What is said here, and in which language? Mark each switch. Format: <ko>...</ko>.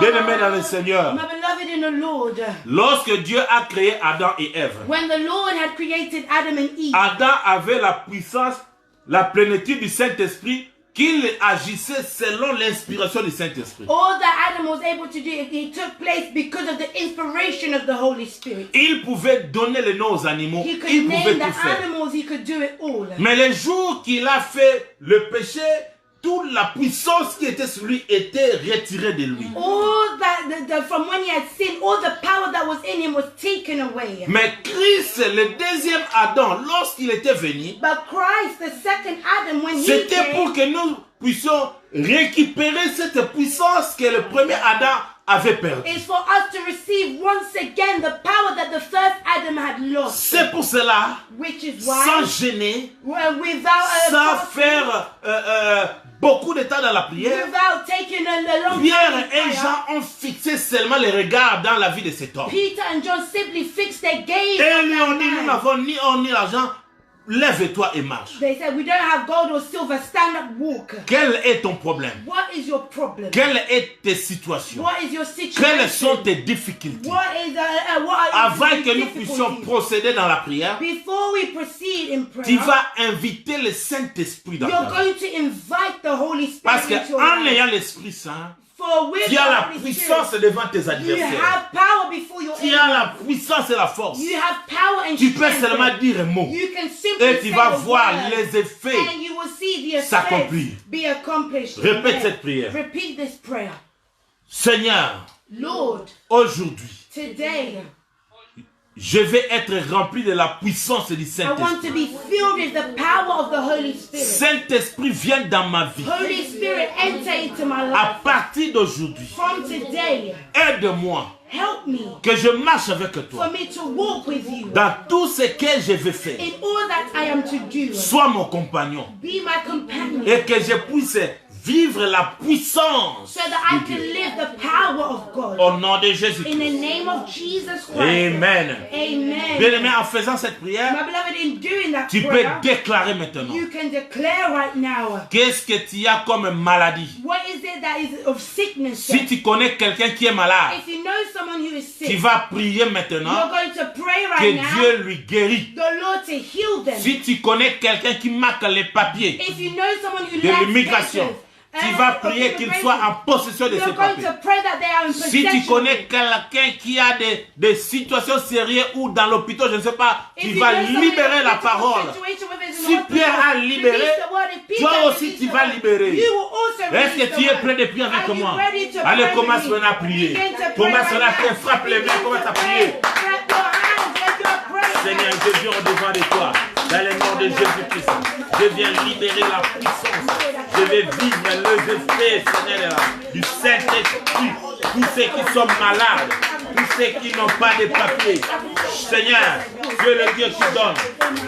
<fr>Bien-aimés dans le Seigneur,</fr> <en>My beloved in the Lord,</en> <fr>lorsque Dieu a créé Adam et Ève,</fr> <en>when the Lord had created Adam and Eve,</en> <fr>Adam avait la puissance, la plénitude du Saint-Esprit, qu'il agissait selon l'inspiration du Saint-Esprit.</fr> <en>all that Adam was able to do, it took place because of the inspiration of the Holy Spirit.</en> <fr>Il pouvait donner les noms aux animaux,</fr> <en>He could</en> <fr>il pouvait</fr> <en>name the</en> <fr>tout faire.</fr> <en>animals, he could do it all.</en> <fr>Mais le jour qu'il a fait le péché, toute la puissance qui était sur lui était retirée de lui.</fr> <en>All that, from when he had sinned, all the power that was in him was taken away.</en> <fr>Mais Christ, le deuxième Adam, lorsqu'il était venu,</fr> <en>But Christ, the second Adam, when he</en> <fr>c'était pour</fr> <en>came,</en> <fr>que nous puissions récupérer cette puissance que le premier Adam avait perdue.</fr> <en>is for us to receive once again the power that the first Adam had lost.</en> <fr>C'est pour cela,</fr> <en>Which is</en> <fr>sans</fr> <en>why,</en> <fr>gêner,</fr> <en>without</en> <fr>sans</fr> <en>fasting,</en> <fr>faire beaucoup de temps dans la prière,</fr> <en>without taking a long</en> <fr>Pierre</fr> <en>time in</en> <fr>et</fr> <en>prayer,</en> <fr>Jean ont fixé seulement les regards dans la vie de cet homme.</fr> <en>Peter and John simply fixed their gaze</en> <fr>Et</fr> <en>on</en> <fr>lui</fr> <en>that</en> <fr>ont dit, nous</fr> <en>man.</en> <fr>n'avons ni or ni l'argent, lève-toi et marche.</fr> <en>They said, we don't have gold or silver, stand up, walk.</en> <fr>Quel est ton problème?</fr> <en>What is your problem?</en> <fr>Quelle est tes situations?</fr> <en>What is your</en> <fr>Quelles sont</fr> <en>situation?</en> <fr>tes difficultés?</fr> <en>What are</en> <fr>Avant</fr> <en>your</en> <fr>que nous puissions</fr> <en>difficulties?</en> <fr>procéder dans la prière,</fr> <en>Before we proceed in</en> <fr>tu</fr> <en>prayer,</en> <fr>vas inviter le Saint-Esprit dans ta</fr> <en>you're</en> <fr>vie.</fr> <en>going to invite the Holy</en> <fr>Parce</fr> <en>Spirit into your</en> <fr>qu'en</fr> <en>life.</en> <fr>ayant l'Esprit Saint,</fr> <en>For with</en> <fr>tu as</fr> <en>the</en> <fr>la</fr> <en>Holy</en> <fr>puissance</fr> <en>Spirit,</en> <fr>devant tes</fr> <en>you</en> <fr>adversaires.</fr> <en>have power before your</en> <fr>Tu as</fr> <en>enemies.</en> <fr>la puissance et la force.</fr> <en>You have power and</en> <fr>Tu peux</fr> <en>strength.</en> <fr>seulement dire un mot.</fr> <en>You can simply</en> <fr>Et tu</fr> <en>say</en> <fr>vas</fr> <en>a</en> <fr>voir</fr> <en>word,</en> <fr>les effets.</fr> <en>and you will see the</en> <fr>s'accomplir.</fr> <en>effects be accomplished.</en> <fr>Répète</fr> <en>Amen.</en> <fr>cette prière.</fr> <en>Repeat this prayer.</en> <fr>Seigneur,</fr> <en>Lord,</en> <fr>aujourd'hui,</fr> <en>today</en> <fr>je vais être rempli de la puissance du</fr> <en>I want to</en> <fr>Saint-Esprit.</fr> <en>be filled with the power of the Holy Spirit.</en> <fr>Saint-Esprit, viens dans ma vie.</fr> <en>Holy Spirit, enter into my</en> <fr>À</fr> <en>life.</en> <fr>partir d'aujourd'hui,</fr> <en>From today,</en> <fr>aide-moi</fr> <en>help me</en> <fr>que je marche avec</fr> <en>for</en> <fr>toi.</fr> <en>me to walk with you</en> <fr>Dans tout ce que je vais faire,</fr> <en>in all that I am to do.</en> <fr>sois mon compagnon.</fr> <en>Be my companion</en> <fr>Et que je puisse vivre la puissance</fr> <en>so that I</en> <fr>de</fr> <en>can</en> <fr>Dieu.</fr> <en>live the power of God.</en> <fr>Au nom de</fr> <en>In</en> <fr>Jésus-Christ.</fr> <en>the name of Jesus Christ.</en> <fr>Amen.</fr> <en>Amen.</en> <fr>Bien-aimé, en faisant cette prière,</fr> <en>My beloved, in doing that</en> <fr>tu peux</fr> <en>prayer,</en> <fr>déclarer maintenant.</fr> <en>you can declare right now,</en> <fr>Qu'est-ce que tu as comme maladie?</fr> <en>what is it that is of sickness?</en> <fr>Si tu connais quelqu'un qui est malade,</fr> <en>If you know someone who is</en> <fr>tu</fr> <en>sick,</en> <fr>vas prier</fr> <en>you're</en> <fr>maintenant</fr> <en>going to pray</en> <fr>que</fr> <en>right now,</en> <fr>Dieu lui guérit.</fr> <en>the Lord to heal them.</en> <fr>Si tu connais quelqu'un qui marque les papiers</fr> <en>If you know someone who</en> <fr>de</fr> <en>lacks</en> <fr>l'immigration,</fr> <en>papers,</en> <fr>tu vas prier qu'il soit en possession de ces</fr> <en>you're going</en> <fr>papiers.</fr> <en>to pray that they are in</en> <fr>Si tu</fr> <en>possession.</en> <fr>connais quelqu'un qui a des situations sérieuses ou dans l'hôpital, je ne sais pas,</fr> <en>If</en> <fr>tu</fr> <en>you</en> <fr>vas</fr> <en>know someone in a</en> <fr>libérer la</fr> <en>critical</en> <fr>parole.</fr> <en>situation, whether it's in</en> <fr>Si</fr> <en>the hospital,</en> <fr>Pierre a libéré,</fr> <en>release the word. If Peter</en> <fr>toi</fr> <en>has</en> <fr>aussi</fr> <en>released</en> <fr>tu</fr> <en>the</en> <fr>vas</fr> <en>word,</en> <fr>libérer.</fr> <en>you will also</en> <fr>Est-ce</fr> <en>release</en> <fr>que</fr> <en>the</en> <fr>tu es</fr> <en>word.</en> <fr>prêt de prier avec</fr> <en>Are you</en> <fr>moi?</fr> <en>ready to</en> <fr>Allez,</fr> <en>pray</en> <fr>commence</fr> <en>with me?</en> <fr>maintenant à prier.</fr> <en>Begin to pray</en> <fr>Commence</fr> <en>right</en> <fr>maintenant à</fr> <en>now.</en> <fr>frappe les mains,</fr> <en>Begin</en> <fr>commence à</fr> <en>to</en> <fr>prier.</fr> <en>pray. Clap your hands, let your prayer.</en> <fr>Seigneur, je viens au-devant de toi. Dans le nom de Jésus-Christ, je viens libérer la puissance. Je vais vivre les effets, Seigneur, du Saint-Esprit. Tous ceux qui sont malades, tous ceux qui n'ont pas de papier. Seigneur, tu es le Dieu qui donne.</fr>